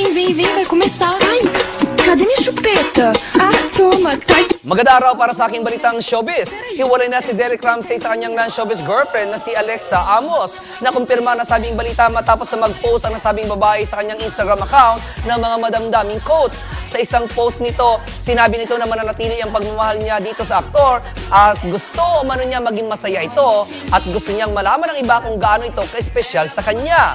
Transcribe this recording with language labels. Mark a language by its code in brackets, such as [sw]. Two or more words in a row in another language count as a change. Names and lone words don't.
[pt] vem, vai começar. Ai, cadê minha chupeta? Ah, toma, tá. [tl] Magandang araw para sa aking balitang showbiz. Hiwalay na si Derek Ramsey sa kanyang [en] non-showbiz girlfriend [tl] na si Alexa Amos. Nakumpirma na sabing balita matapos na mag-post ang nasabing babae sa kanyang Instagram account ng mga madamdaming quotes. Sa isang post nito, sinabi nito na mananatili ang pagmamahal niya dito sa aktor at gusto umano niya maging masaya ito at gusto niyang malaman ng iba kung gaano ito ka-espesyal sa kanya.